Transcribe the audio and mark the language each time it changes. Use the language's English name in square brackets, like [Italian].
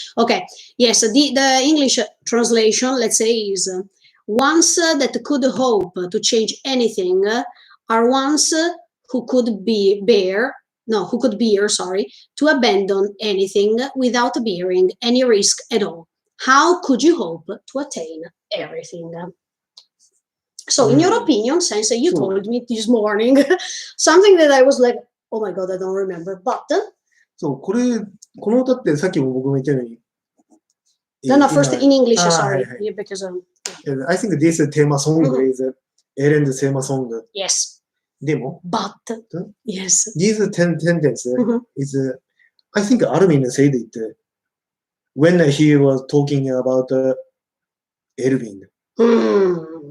[English] Okay, yes, the English translation, let's say, is ones that could hope to change anything are ones who could bear to abandon anything without bearing any risk at all. How could you hope to attain everything? So, in your opinion, Sensei, you told me this morning something that I was like, oh my God, I don't remember. But [Japanese] そう、この歌ってさっきも僕も言ったように、 [English] no, first in English, sorry, because I think this theme song is Ellen's theme song. Yes. [Japanese] でも [English] But yes. This sentence is, I think Armin said it when he was talking about Elvin.